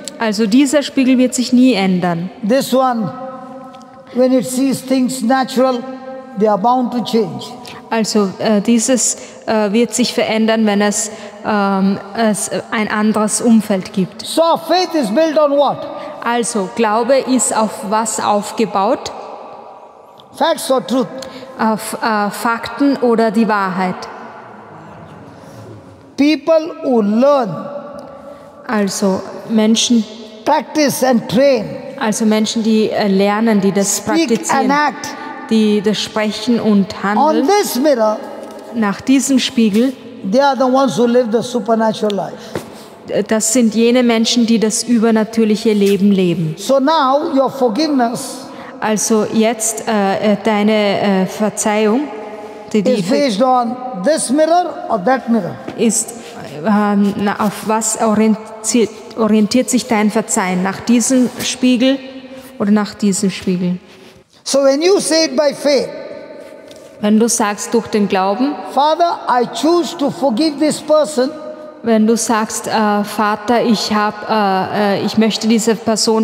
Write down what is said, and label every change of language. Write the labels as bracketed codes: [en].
[de] Also dieser Spiegel wird sich nie ändern. [en] This one, when it sees things natural, they are bound to change. [de] Also dieses wird sich verändern, wenn es ein anderes Umfeld gibt. [en] So our faith is built on what? [de] Also Glaube ist auf was aufgebaut? [en] Facts or truth? [de] Auf Fakten oder die Wahrheit? [en] People who learn, [de] Also Menschen, [en] practice and train, [de] die lernen, die das [en] speak and [de] praktizieren, [en] act [de] die das sprechen und [en] on [de] handeln [en] this mirror, [de] nach diesem Spiegel, [en] they are the ones who live the supernatural life. [de] das sind jene Menschen, die das übernatürliche Leben leben. [en] So now your forgiveness [de] Also jetzt deine Verzeihung, die [en] is based on this mirror or that mirror. [de] ist, auf was orientiert sich dein Verzeihen? Nach diesem Spiegel oder nach diesem Spiegel? [en] So when you say it by faith, [de] Wenn du sagst durch den Glauben, [en] Father, I choose to forgive this person, [de] wenn du sagst, Vater, ich möchte dieser Person